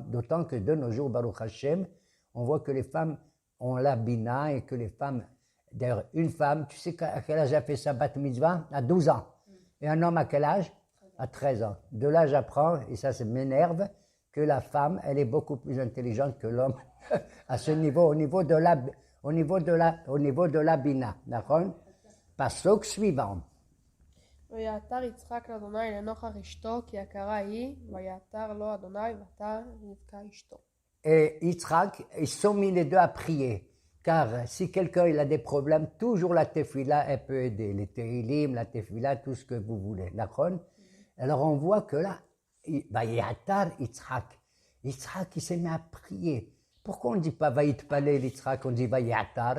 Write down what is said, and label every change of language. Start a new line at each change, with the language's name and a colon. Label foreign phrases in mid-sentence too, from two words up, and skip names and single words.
French: D'autant que de nos jours,
Hebrew: ברוך השם,
French: on voit que les femmes ont la bina et que les femmes, d'ailleurs, une femme, tu sais à quel âge a fait sa
Hebrew: בת מצווה?
French: À 12 ans. Et un homme à quel âge? À 13 ans. De là, j'apprends, et ça m'énerve, que la femme, elle est beaucoup plus intelligente que l'homme à ce niveau, au niveau de la bina. D'accord? Pasuk suivant.
Hebrew: ויעתר יצחק לאדוני לנוכח אשתו, כי יקרה היא, ויעתר לו אדוני, ועתר רבקה אשתו.
French: Et Yitzhak, ils sont mis les deux à prier. Car si quelqu'un il a des problèmes, toujours la tefila, elle peut aider. Les tehilim, la tefila, tout ce que vous voulez. D'accord? Alors on voit que là,
Hebrew: יעתר יצחק.
French: Yitzhak, il s'est mis à prier. Pourquoi on ne dit pas
Hebrew: ויתפלל יצחק,
French: on dit Vayatar?